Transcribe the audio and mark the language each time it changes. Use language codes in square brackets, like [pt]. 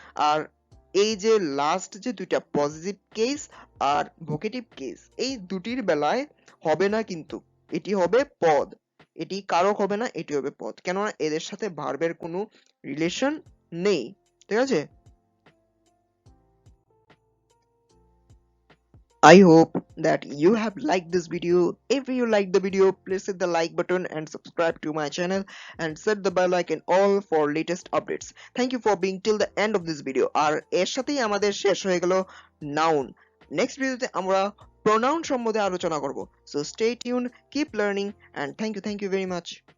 [bn] আর এই যে লাস্ট যে দুইটা পজিটিভ কেস আর ভোকেটিভ কেস, এই দুটির বেলায় হবে না কিন্তু, এটি হবে পদ, এটি কারক হবে না, এটি হবে পদ, কেননা এদের সাথে ভার্বের কোনো রিলেশন নেই, ঠিক আছে? [en] I hope that you have liked this video. If you like the video, please hit the like button and subscribe to my channel and set the bell icon all for latest updates. Thank you for being till the end of this video. [bn] আর এর সাথেই আমাদের শেষ হয়ে গেল noun. [en] Next [bn] ভিডিওতে আমরা pronoun সম্বন্ধে আলোচনা করব. [en] So stay tuned, keep learning and thank you very much.